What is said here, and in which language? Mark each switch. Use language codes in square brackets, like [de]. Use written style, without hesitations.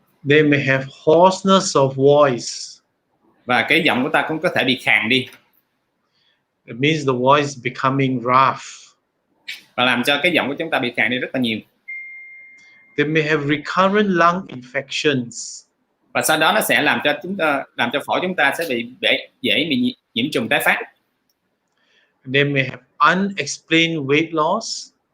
[en] They may have hoarseness of voice. [vi] Và cái giọng của ta cũng có thể bị khàn đi. [en] It means the voice becoming rough. [vi] Và làm cho cái giọng của chúng ta bị khàn đi rất là nhiều. [en] They may have recurrent lung infections. [vi] Và sau đó nó sẽ làm cho phổi chúng ta sẽ dễ bị nhiễm trùng tái phát. [en] They may have unexplained weight loss.